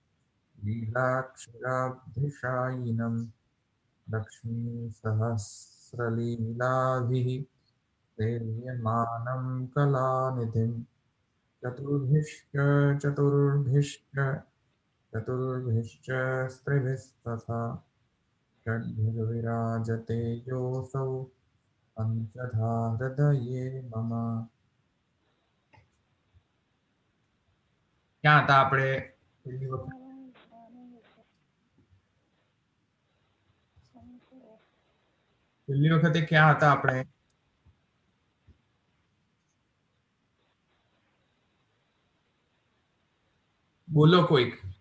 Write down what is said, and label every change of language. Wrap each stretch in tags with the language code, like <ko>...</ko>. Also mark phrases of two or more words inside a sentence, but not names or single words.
<sa>लीलाक्षराब्धिशायिनं लक्ष्मीसहस्रलीलाभिः सेव्यमानं कलानिधिं चतुर्भिश्च चतुर्भिश्च चतुर्भिश्च स्त्रिभिस्तथा षड्भिर्विराजते योऽसौ पञ्चधा हृदये मम।</sa> <gu>ક્યાં હતા આપણે છેલ્લી વખતે ક્યાં હતા આપણે? બોલો કોઈક.</gu>